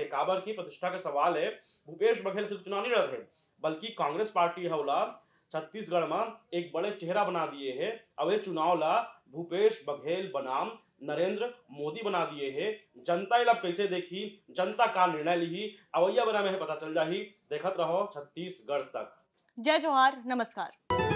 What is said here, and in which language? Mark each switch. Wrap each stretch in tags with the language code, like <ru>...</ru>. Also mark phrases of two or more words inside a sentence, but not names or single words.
<hne>काबर की प्रतिष्ठा के सवाल है, भूपेश बघेल सिर्फ चुनाव नहीं लड़त है बल्कि कांग्रेस पार्टी हौला छत्तीसगढ़ में एक बड़े चेहरा बना दिए है। अब ये चुनाव ला भूपेश बघेल बनाम नरेंद्र मोदी बना दिए है। जनता इला कैसे देखी, जनता का निर्णय ली, अवैया बना में पता चल जाही। देखत रहो छत्तीसगढ़ तक। जय जोहार, नमस्कार।</hne>